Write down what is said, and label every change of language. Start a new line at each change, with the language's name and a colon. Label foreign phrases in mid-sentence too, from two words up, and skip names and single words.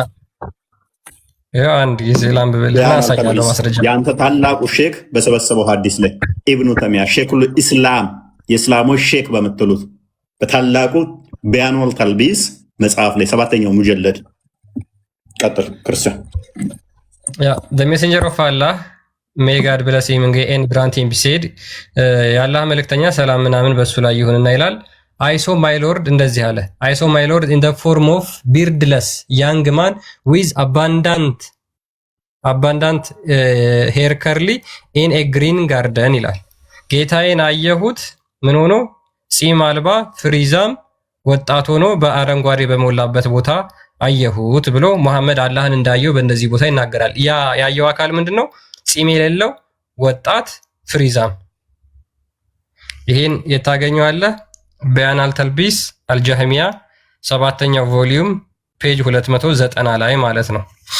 Amharic: ያው አንድ ጊዜ ላንብብልህ አሳያለሁ ማስረጃ። ያንተ ታላቁ ሼክ በሰበሰበው ሐዲስ ላይ ኢብኑ ተሚያ ሼኹል ኢስላም የእስላሞች ሼክ በምትሉት በታላቁ ቢያኑል ተልቢስ መጽሐፍ ላይ 7ኛው ሙጀለድ ቀጥል ክርስቲያን።
English: ያ the messenger of Allah may God bless him and grant him said
Amharic: የአላህ መልእክተኛ ሰላም ምናምን በሱ ላይ ይሁንና ይላል
English: I saw my lord
Amharic: እንደዚህ አለ
English: I saw my lord in the form of beardless young man with abundant hair curly in a green garden
Amharic: ይላል። ጌታዬን አየሁት ምን ሆኖ ፂም አልባ ፍሪዛም ወጣት ሆኖ በአረንጓዴ በሞላበት ቦታ አየሁት ብሎ መሐመድ አላህን እንዳየው በእንደዚህ ቦታ ይናገራል። ያ ያየው አካል ምንድነው? ፂም የሌለው ወጣት ፍሪዛም። ይሄን የታገኘዋለህ በያን አልተልቢስ አልጀህሚያ 7ኛው
English: volume page
Amharic: 290 ላይ ማለት ነው።